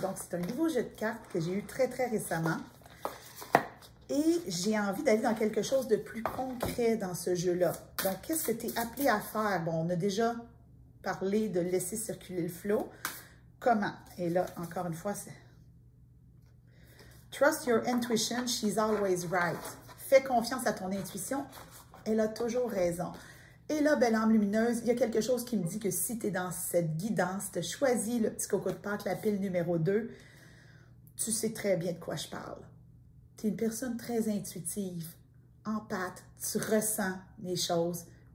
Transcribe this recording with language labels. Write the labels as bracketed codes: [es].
[fr] Donc, c'est un nouveau jeu de cartes que j'ai eu très, très récemment. Et j'ai envie d'aller dans quelque chose de plus concret dans ce jeu-là. Donc, qu'est-ce que tu es appelé à faire? Bon, on a déjà parlé de laisser circuler le flow. Comment? Et là, encore une fois, c'est... [en] Trust your intuition, she's always right. [fr] Fais confiance à ton intuition, elle a toujours raison. Et là, belle âme lumineuse, il y a quelque chose qui me dit que si tu es dans cette guidance, tu as choisi le petit coco de Pâques, la pile numéro 2, tu sais très bien de quoi je parle. Tu es une personne très intuitive, empathe, tu ressens les choses.